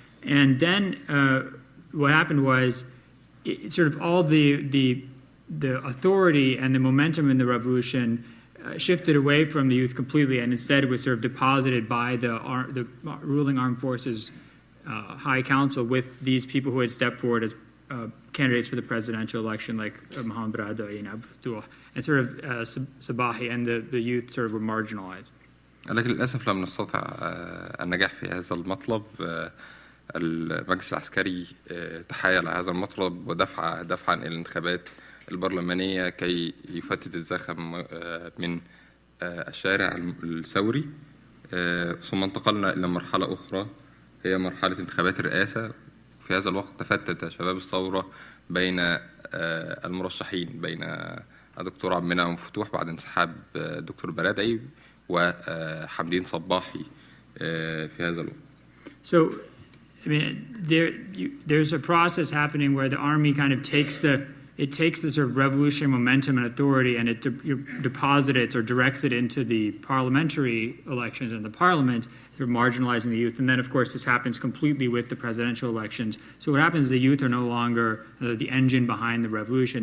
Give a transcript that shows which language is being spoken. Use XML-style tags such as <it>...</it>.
<en>And then what happened was sort of all the authority and the momentum in the revolution shifted away from the youth completely, and instead it was sort of deposited by the ruling armed forces High Council with these people who had stepped forward as candidates for the presidential election, like Mohammed Baradei and Abdel Fattah, and sort of Sabahi and the youth sort of were marginalized.</en> <ar>لكن للأسف لم نستطع النجاح في هذا المطلب. المجلس العسكري تحايل على هذا المطلب ودفعا إلى الانتخابات البرلمانية كي يفتت الزخم من الشارع الثوري. ثم انتقلنا إلى مرحلة أخرى هي مرحلة انتخابات الرئاسة. في هذا الوقت تفتت شباب الثورة بين المرشحين، بين الدكتور عبد المنعم فتوح بعد انسحاب الدكتور برادعي وحمدين صباحي في هذا الوقت.</ar> <en>So, I mean, there's a process happening where the army kind of takes the sort of revolutionary momentum and authority and it deposits or directs it into the parliamentary elections and the parliament, sort of marginalizing the youth. And then, of course, this happens completely with the presidential elections. So what happens is the youth are no longer the engine behind the revolution.</en>